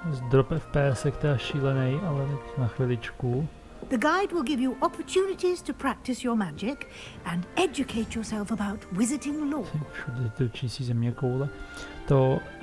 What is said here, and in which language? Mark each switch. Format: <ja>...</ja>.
<cs>Drop FPS je šílený, ale tak na chviličku.</cs> <en>The guide will give you opportunities to practice your magic and educate yourself about wizarding lore.</en> <cs>Všude točí si země koule. To...</cs>